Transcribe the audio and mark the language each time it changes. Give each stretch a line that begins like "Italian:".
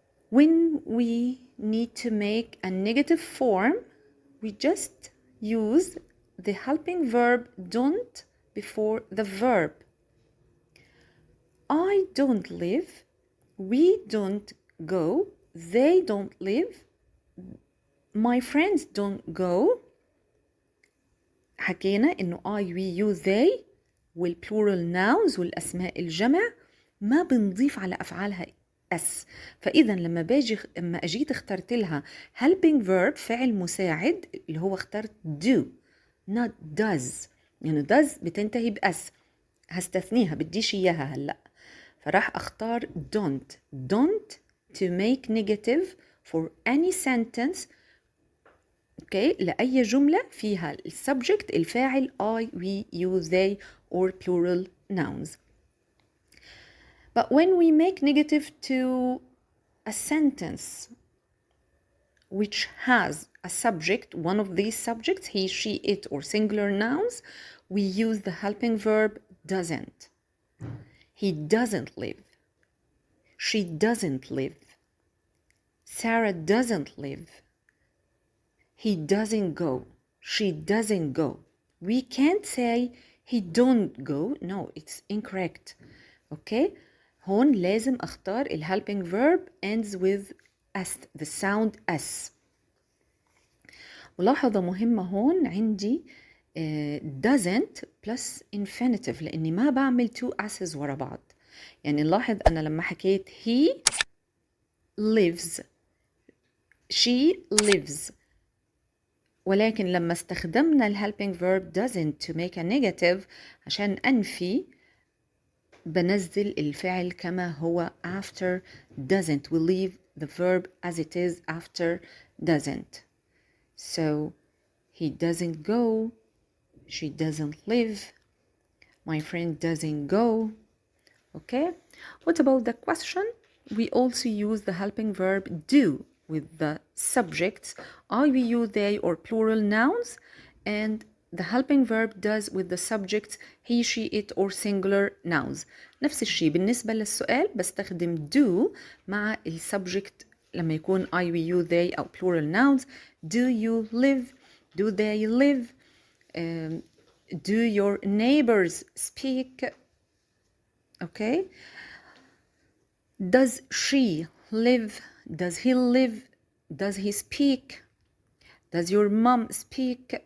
English: When we need to make a negative form, we just use the helping verb don't before the verb. I don't live, we don't go, they don't live, my friends don't go.
Arabic: حكينا إنه
English: I, we, you, they
Arabic: وال
English: plural nouns
Arabic: والأسماء الجمع ما بنضيف على أفعالها S. فإذا لما أجيت اخترت لها helping verb فعل مساعد اللي هو اخترت do not does، يعني does بتنتهي بأس، هستثنيها بديش إياها هلأ، فراح أختار
English: don't to make negative for any sentence. okay.
Arabic: لأي جملة فيها السبجكت الفاعل
English: I, we, you, they or plural nouns. But when we make negative to a sentence which has a subject, one of these subjects, he, she, it or singular nouns, we use the helping verb doesn't. He doesn't live. She doesn't live. Sarah doesn't live. He doesn't go. She doesn't go. We can't say he don't go. No, it's incorrect. Okay?
Arabic: هون لازم أختار ال
English: helping verb ends with S, the sound S.
Arabic: ملاحظة مهمة هون عندي
English: doesn't plus infinitive،
Arabic: لأني ما بعمل
English: two S's
Arabic: ورا بعض. يعني نلاحظ أنا لما حكيت
English: he lives, she lives،
Arabic: ولكن لما استخدمنا ال
English: helping verb doesn't to make a negative
Arabic: عشان أنفي بنزل الفعل كما هو
English: after doesn't. We leave the verb as it is after doesn't. So he doesn't go, she doesn't live, my friend doesn't go. Okay? What about the question? We also use the helping verb do with the subjects I, we, you, they or plural nouns, and the helping verb does with the subjects he, she, it or singular nouns.
Arabic: نفس الشيء بالنسبة للسؤال بستخدم do مع السبجكت لما يكون
English: I, we, you, they
Arabic: أو
English: plural nouns. Do you live? Do they live? Do your neighbors speak? Okay. Does she live? Does he live? Does he speak? Does your mom speak?